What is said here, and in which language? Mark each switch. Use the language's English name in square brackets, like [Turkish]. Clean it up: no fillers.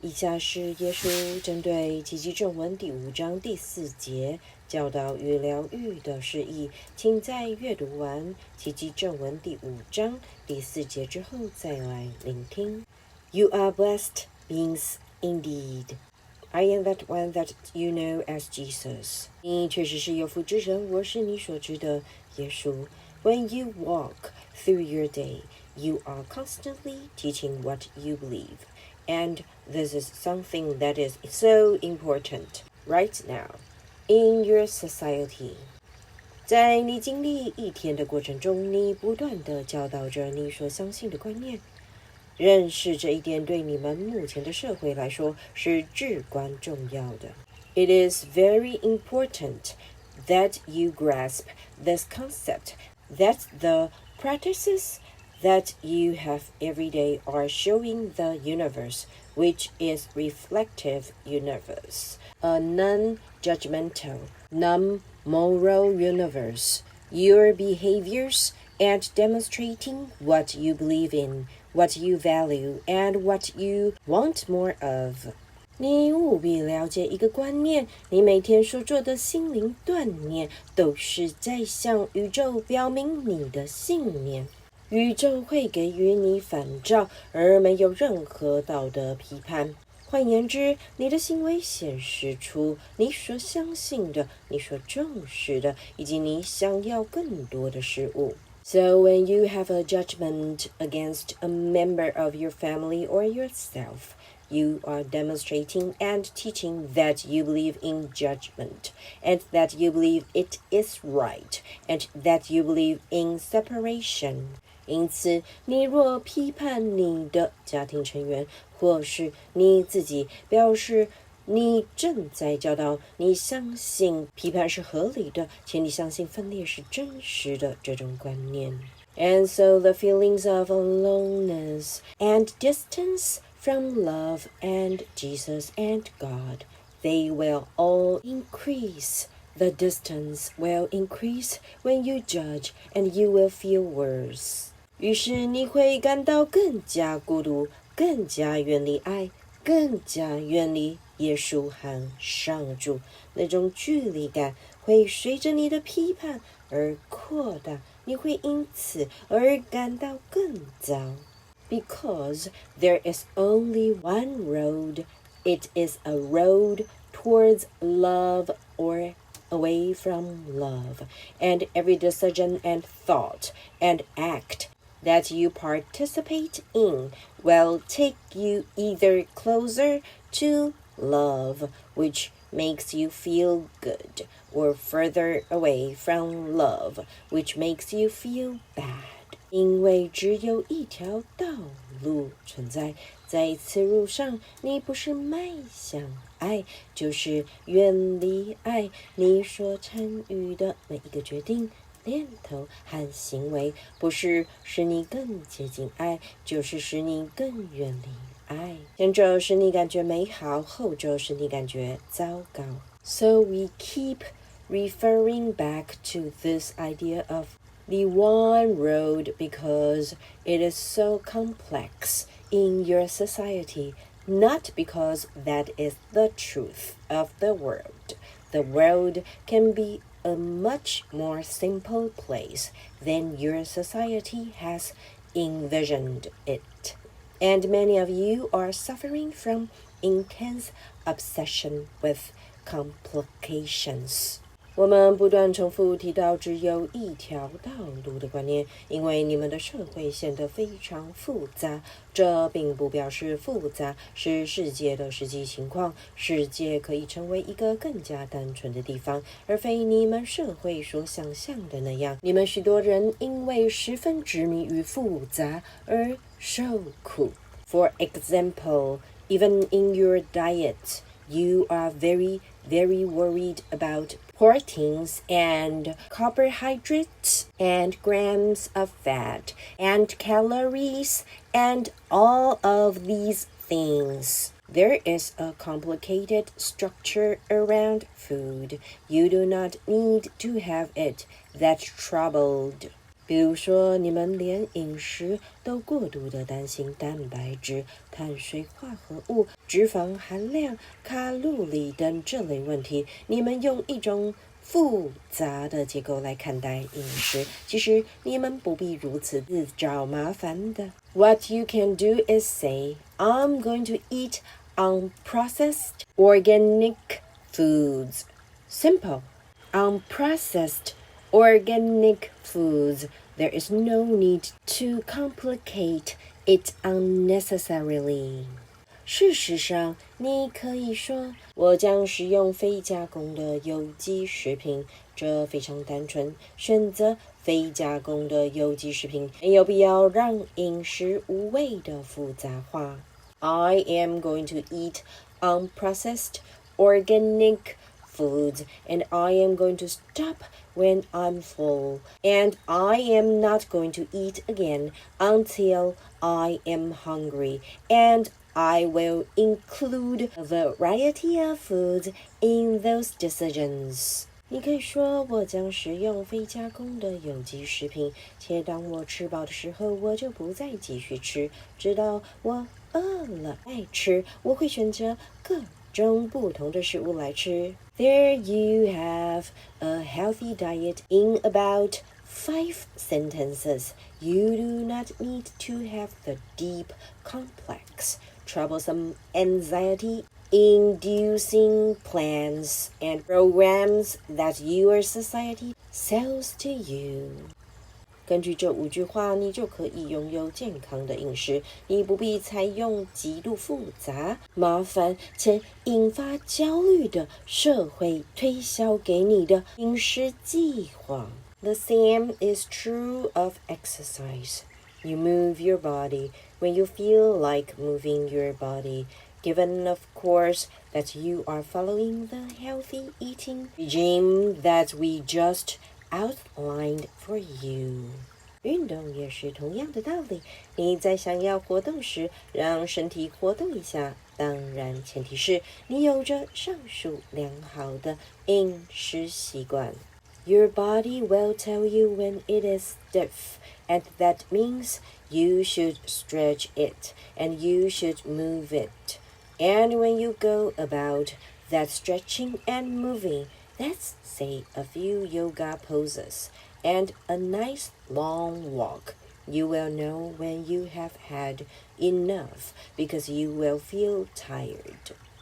[Chinese] 以下是耶稣针对奇迹正文第5章第4节教导与疗愈的释义，请在阅读完奇迹正文第5章第4节之后再来聆听。 [English] You are blessed beings indeed. I am that one that you know as Jesus. [Chinese] 你确实是有福之人，我是你所知的耶稣。 [English] When you walk through your day, you are constantly teaching what you believe.And this is something that is so important right now in your society. [Chinese] 在你经历一天的过程中，你不断地教导着你所相信的观念。认识这一点对你们目前的社会来说是至关重要的。 [English] It is very important that you grasp this concept that the practices that you have every day are showing the universe, which is reflective universe, a non-judgmental, non-moral universe. Your behaviors and demonstrating what you believe in, what you value, and what you want more of. [Chinese] 你务必了解一个观念，你每天所做的心灵锻炼都是在向宇宙表明你的信念。宇宙会给予你反照而没有任何道德批判。换言之，你的行为显示出你所相信的，你所重视的，以及你想要更多的事物。 [English] So when you have a judgment against a member of your family or yourself, you are demonstrating and teaching that you believe in judgment, and that you believe it is right, and that you believe in separation. [Chinese] 因此，你若批判你的家庭成员或是你自己，表示你正在教导你相信批判是合理的，且你相信分裂是真实的这种观念。 [English] And so the feelings of aloneness and distance from love and Jesus and God, they will all increase. The distance will increase when you judge, and you will feel worse. [Chinese] 于是你会感到更加孤独，更加远离爱，更加远离耶稣和上主。那种距离感会随着你的批判而扩大，你会因此而感到更糟。 [English] Because there is only one road, it is a road towards love or away from love, and every decision and thought and act.that you participate in will take you either closer to love, which makes you feel good, or further away from love, which makes you feel bad. [Chinese] 因为只有一条道路存在，在此路上，你不是迈向爱，就是远离爱。你所参与的每一个决定念头和行为，不是使你更接近爱，就是使你更远离爱。前者使你感觉美好，后者使你感觉糟糕。 [English] So we keep referring back to this idea of the one road because it is so complex in your society, not because that is the truth of the world. The world can be a much more simple place than your society has envisioned it. And many of you are suffering from intense obsession with complications. [Chinese] 我们不断重复提到只有一条道路的观念，因为你们的社会显得非常复杂。这并不表示复杂是世界的实际情况，世界可以成为一个更加单纯的地方，而非你们社会所想象的那样。你们许多人因为十分执迷于复杂而受苦。 [English] For example, even in your diet, you are very, very worried about proteins and carbohydrates and grams of fat and calories and all of these things. There is a complicated structure around food. You do not need to have it that troubled. [Chinese] 比如说，你们连饮食都过度的担心蛋白质、碳水化合物、脂肪含量、卡路里等这类问题，你们用一种复杂的结构来看待饮食，其实你们不必如此自找麻烦的。 [English] What you can do is say, I'm going to eat unprocessed organic foods. Simple. Unprocessed organic foods. There is no need to complicate it unnecessarily. [Chinese] 事实上，你可以说，我将食用非加工的有机食品，这非常单纯。选择非加工的有机食品，没有必要让饮食无谓的复杂化。 [English] I am going to eat unprocessed organic foods, and I am going to stop when I'm full, and I am not going to eat again until I am hungry, and I will include a variety of foods in those decisions. [Chinese] 你可以说，我将食用非加工的有机食品，且当我吃饱的时候，我就不再继续吃，直到我饿了再吃。我会选择各种不同的食物来吃。 [English] There you have a healthy diet in about 5 sentences. You do not need to have the deep, complex, troublesome anxiety-inducing plans and programs that your society sells to you. [Chinese] 根据这5句话，你就可以拥有健康的饮食。你不必采用极度复杂、麻烦且引发焦虑的社会推销给你的饮食计划。 [English] The same is true of exercise. You move your body when you feel like moving your body, given, of course, that you are following the healthy eating regime that we just outlined for you. [Chinese] 运动也是同样的道理，你在想要活动时，让身体活动一下，当然前提是你有着上述良好的饮食习惯。 [English] Your body will tell you when it is stiff, and that means you should stretch it, and you should move it. And when you go about that stretching and moving, let's say a few yoga poses and a nice long walk, you will know when you have had enough because you will feel tired.